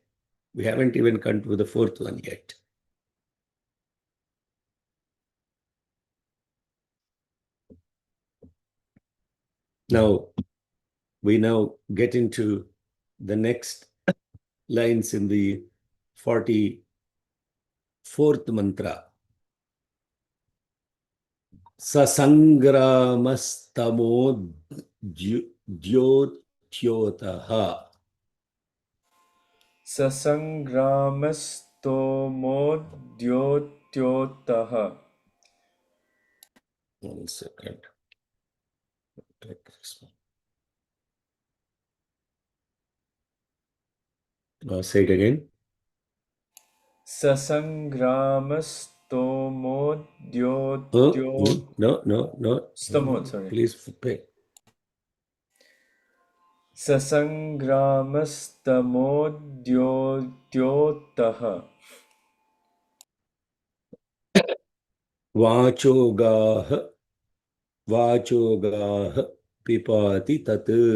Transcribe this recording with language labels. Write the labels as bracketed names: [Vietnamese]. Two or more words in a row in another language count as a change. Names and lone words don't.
[English] We haven't even come to the fourth one yet. Now, we now get into the next lines in the 44th mantra. [Sanskrit] Sasangramastamo Jyotyotah. Sasangramastomodyotah. [English] 1 second. Take this one. Say it again. [Sanskrit] Sasangramastomodyotah. [English] No. Stamod, sorry. Please pay. [Sanskrit] Sasangramastamodyotah. Vachogah pipati tat.